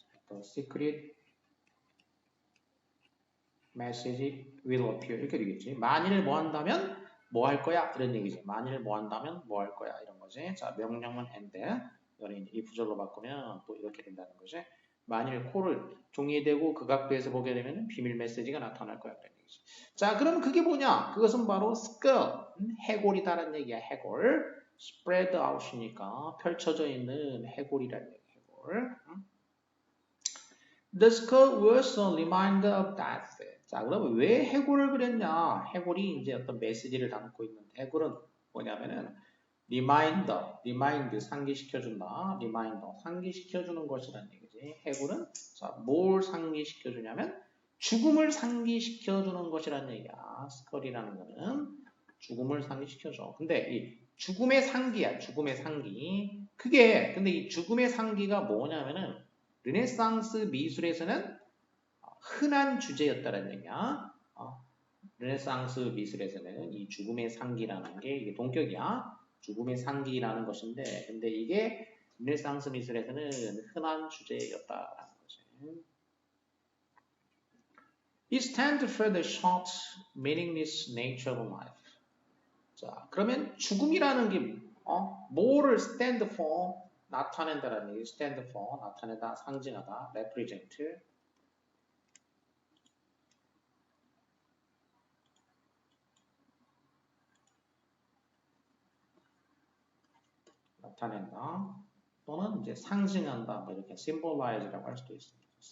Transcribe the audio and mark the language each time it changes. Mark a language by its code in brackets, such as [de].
[en] The secret message will appear 이렇게 되겠지. [ko] 만일 뭐 한다면 뭐 할 거야? 이런 얘기지. 만일 뭐 한다면 뭐 할 거야? 이런 거지. 자, 명령문 and 이거는 이제 if절로 바꾸면 또 이렇게 된다는 거지. 만일 코를 종이에 대고 그 각도에서 보게 되면 비밀 메시지가 나타날 거야. 그런 얘기지. 자, 그럼 그게 뭐냐? 그것은 바로 skull, 해골이다라는 얘기야. 해골. [en] spread out [ko] 이니까 펼쳐져 있는 해골이라는 얘기야. 해골. [en] The skull was a reminder of death. [ko] 자, 그러면 왜 해골을 그렸냐? 해골이 이제 어떤 메시지를 담고 있는 해골은 뭐냐면은 remind 상기시켜준다. reminder 상기시켜주는 것이라는 얘기지. 해골은 자, 뭘 상기시켜주냐면 죽음을 상기시켜주는 것이라는 얘기야. 스컬이라는 거는 죽음을 상기시켜줘. 근데 이 죽음의 상기야. 죽음의 상기. 그게 근데 이 죽음의 상기가 뭐냐면은 르네상스 미술에서는 흔한 주제였다는 얘기야. 르네상스 미술에서는 이 죽음의 상기라는 게 이게 동격이야. 죽음의 상기라는 것인데, 근데 이게 르네상스 미술에서는 흔한 주제였다라는 거지. [en] It stands for the short, meaningless nature of life. [ko] 자, 그러면 죽음이라는 게 뭐를 stand for 나타낸다라는 얘기. stand for 나타내다, 상징하다, represent 나타낸다 또는 이제 상징한다 뭐 이렇게 symbolize라고 할 수도 있습니다.